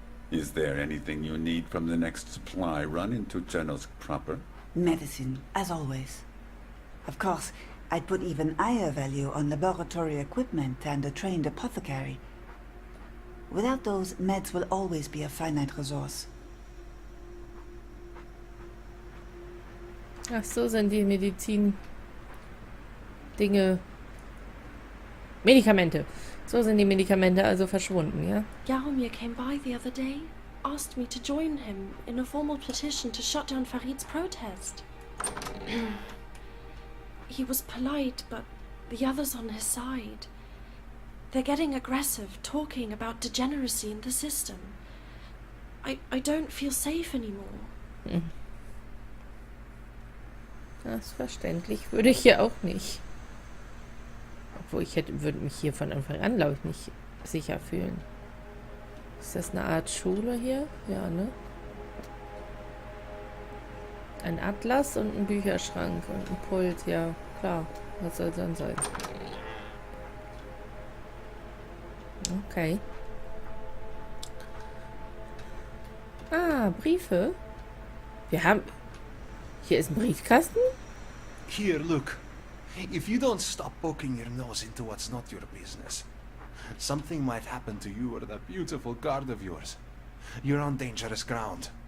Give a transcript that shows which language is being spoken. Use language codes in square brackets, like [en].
[en] Is there anything you need from the next supply run into Chernosk proper? Medicine, as always. Of course, I'd put even higher value on laboratory equipment and a trained apothecary. Without those, meds will always be a finite resource. [de] Ach so, sind die Medizin-Dinge... Medikamente. So sind die Medikamente also verschwunden, ja? [en] Jaromir came by the other day, asked me to join him in a formal petition to shut down Farid's protest. He was polite, but the others on his side. They're getting aggressive, talking about degeneracy in the system. I don't feel safe anymore. [de] Das ist verständlich. Würde ich ja auch nicht. Obwohl würde mich hier von Anfang an, glaube ich, nicht sicher fühlen. Ist das eine Art Schule hier? Ja, ne? Ein Atlas und ein Bücherschrank und ein Pult, ja, klar. Was soll es dann sein? Okay. Ah, Briefe. Wir haben... Hier ist ein Briefkasten? [en] Here, look. If you don't stop poking your nose into what's not your business, something might happen to you or that beautiful guard of yours. You're on dangerous ground.